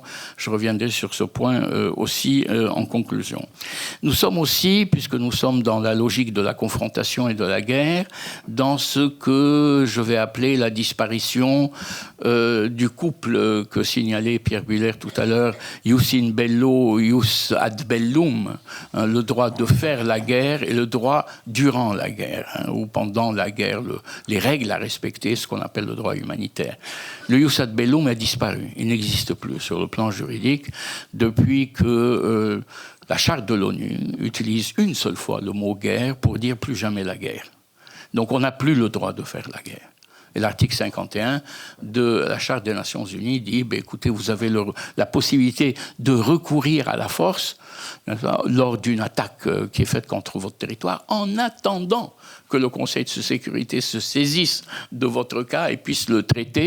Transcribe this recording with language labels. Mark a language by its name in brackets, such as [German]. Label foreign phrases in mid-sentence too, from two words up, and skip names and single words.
[French] Je reviendrai sur ce point aussi en conclusion. Nous sommes aussi, puisque nous sommes dans la logique de la confrontation et de la guerre, dans ce que je vais appeler la disparition du couple que signalait Pierre Buhler tout à l'heure, [Latin] ius in bello, ius ad bellum, [French] hein, le droit de faire la guerre et le droit durant la guerre, hein, ou pendant la guerre, les règles à respecter, ce qu'on appelle le droit humanitaire. Le [Latin] ius ad bellum [French] a disparu, il n'existe plus sur le plan juridique depuis que la charte de l'ONU utilise une seule fois le mot guerre pour dire plus jamais la guerre. Donc on n'a plus le droit de faire la guerre. Et l'article 51 de la Charte des Nations Unies dit, écoutez, vous avez la possibilité de recourir à la force lors d'une attaque qui est faite contre votre territoire, en attendant que le Conseil de sécurité se saisisse de votre cas et puisse le traiter.